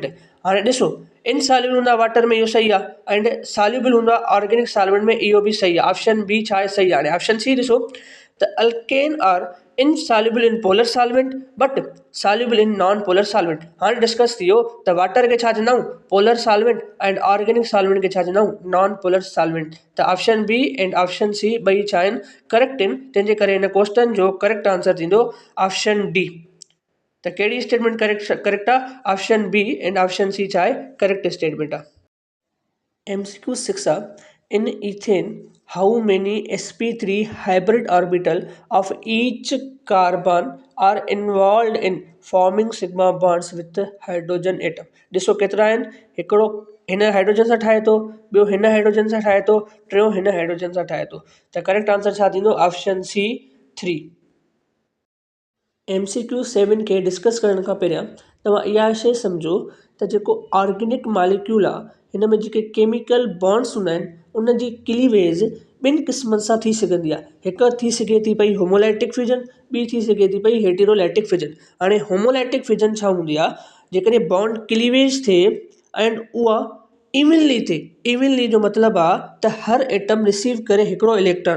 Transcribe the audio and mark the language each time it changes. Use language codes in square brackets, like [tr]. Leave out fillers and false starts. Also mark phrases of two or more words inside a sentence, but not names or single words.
[sd] हाणे ॾिसो इनसॉल्युबल हूंदा वाटर में, इहो सही आहे, [en] and soluble [sd] हूंदा [en] organic solvent [sd] में, इहो बि सही आहे। [en] option B [sd] छा आहे? सही आहे। हाणे [en] option C [sd] ॾिसो त [en] alkanes are insoluble in polar solvent but soluble in non polar solvent. [sd] हाणे डिस्कस थी वियो त वाटर खे छा चवंदा आहियूं [en] polar solvent and organic solvent [sd] खे छा चवंदा आहियूं [en] non polar solvent. [sd] त [en] option B and option C [sd] ॿई छा आहिनि करेक्ट आहिनि, तंहिंजे करे हिन क्वेश्चन जो [en] correct answer [sd] थींदो [en] option D. [sd] त कहिड़ी [en] statement correct [sd] आहे [en] option B and option C [sd] छा आहे [en] correct statement [sd] आहे। [en] MCQ 6 in ethane how many sp3 hybrid orbital of each carbon are involved in forming sigma bonds with hydrogen atom। [sd] ॾिसो केतिरा आहिनि, हिकिड़ो हिन हाइड्रोजन सां ठाहे थो, ॿियो हिन हाइड्रोजन सां ठाहे थो, टियों हिन हाइड्रोजन सां ठाहे थो। त [en] correct answer [sd] छा थींदो [en] option C [sd] 3। MCQ 7 खे डिस्कस करण खां पहिरियां तव्हां इहा शइ सम्झो त जेको [en] organic molecule [sd] आहे हिन में जेके [en] chemical bonds [sd] हूंदा आहिनि उन जी क्लीवेज ॿिनि क़िस्मनि सां थी सघंदी आहे। हिकु थी सघे थी पई [en] homolytic fission, [sd] ॿी थी सघे थी पई [en] heterolytic fission. [sd] हाणे [en] homolytic fission [sd] छा हूंदी आहे, जेकॾहिं [en] bond cleavage [sd] थिए एंड उहा इवनली थिए, इवनली जो मतिलबु आहे त हर [en] atom receive [sd] करे हिकिड़ो इलेक्ट्रॉन।